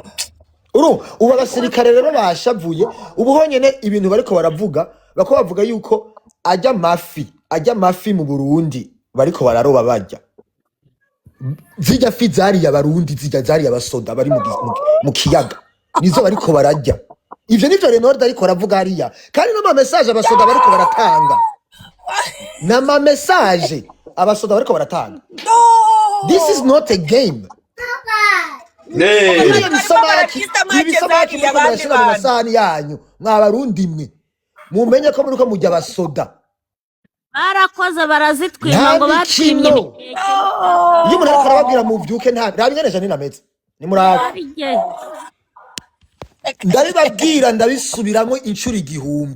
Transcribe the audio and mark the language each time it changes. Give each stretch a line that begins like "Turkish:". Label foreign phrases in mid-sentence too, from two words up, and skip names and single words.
Rundi: ubu abasirikare rero bashavuye ubu honyene ibintu bariko baravuga bako bavuga yuko ajya mafi mu Burundi bariko bararoba barya zijya fi zari ya Barundi zijya zari abasoda bari mu kiyaga nizo bariko barajya. Ivyo nivyo Renord ariko aravuga hariya kandi no ma message abasoda bariko baratanga na ma message abasoda bariko baratanga.
English: This is not a game.
Rundi: Ibisamaki murashira mu masahani yanyu mwabarundi mwe mumenye ko muriko mujya abasoda barakoze barazitwima ngo batwimye ibikeke. Iyo umuntu ariko arababwira muvyuke nta rabinyereje ni nameze ni muraka ndabibabwira ndabisubiramwo inshuro igihumbi.